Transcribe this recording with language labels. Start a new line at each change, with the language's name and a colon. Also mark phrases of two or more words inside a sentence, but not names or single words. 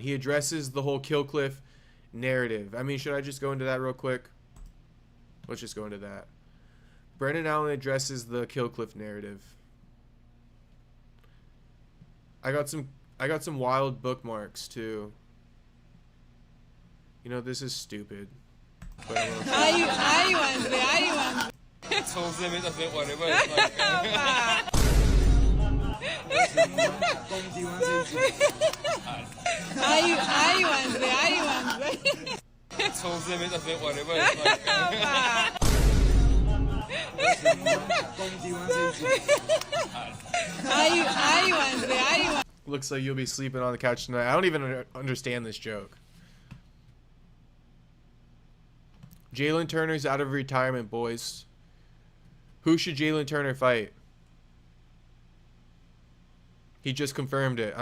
English: He addresses the whole Killcliff narrative. I mean, should I just go into that real quick? Let's just go into that. Brendan Allen addresses the Killcliff narrative. I got some wild bookmarks too. You know, this is stupid.
Galician: Ay, André, ay, André. Son sementes de whatever. Ay, André, ay, André. Son sementes de whatever. Ay, André, ay.
English: Looks like you'll be sleeping on the couch tonight. I don't even understand this joke. Jalen Turner's out of retirement, boys. Who should Jalen Turner fight? He just confirmed it.